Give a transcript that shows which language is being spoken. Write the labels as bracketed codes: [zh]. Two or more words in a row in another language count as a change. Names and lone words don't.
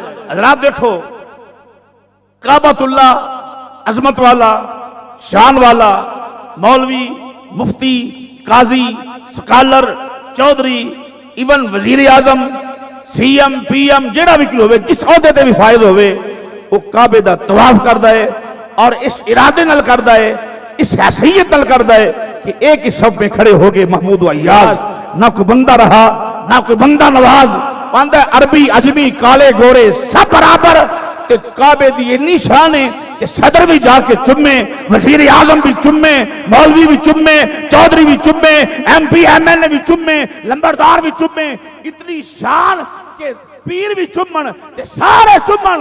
[pa] حضرات دیکھو، کعبۃ اللہ عظمت والا، شان والا، مولوی، مفتی، قاضی، سکالر، چودھری، ایون وزیر اعظم، سی ایم، پی ایم، جیڑا بھی کی ہوئے، جس عہدے تے بھی فائز ہوئے، وہ کعبے دا طواف کردا ہے اور اس ارادے نال کردا ہے، اس حیثیت نال کردا ہے کہ کہ [ur] ایک ہی صف میں کھڑے ہو گئے محمود و ایاز، نہ کوئی بندہ رہا نہ کوئی بندہ نواز، [pa] بندہ عربی عجمی کالے گورے سب برابر، کہ کعبے دی اتنی شان ہے کہ صدر بھی جا کے چمے، وزیر اعظم بھی چمے، مولوی بھی چمے، چودھری بھی چمے، ایم پی ایم ایل اے بھی چمے، لمبردار بھی چمے، اتنی شان کہ پیر بھی چمن تے سارے چمن۔